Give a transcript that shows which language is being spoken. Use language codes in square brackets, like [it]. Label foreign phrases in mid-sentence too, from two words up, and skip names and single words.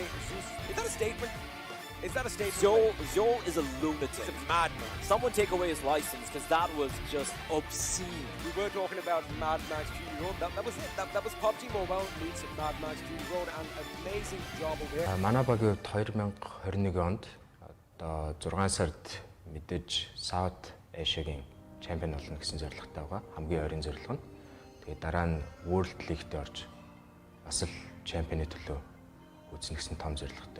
[en] Is that a statement? Is that a statement? Zol is a lunatic. He's a madman. Someone take away his license because that was just obscene. We were talking about Mad Max Fury Road. That was it. That was PUBG Mobile meets Mad Max Fury Road, and an amazing job over there. [mn] Манай багийн 2021 онд одоо 6 сард мэдээж South Asia-гийн чемпион болно гэсэн зорилготой байгаа. Хамгийн ойрын зорилго нь. Тэгээд дараа нь World League-д орж бас л чемпионы төлөө үүснэ гэсэн том зорилготой.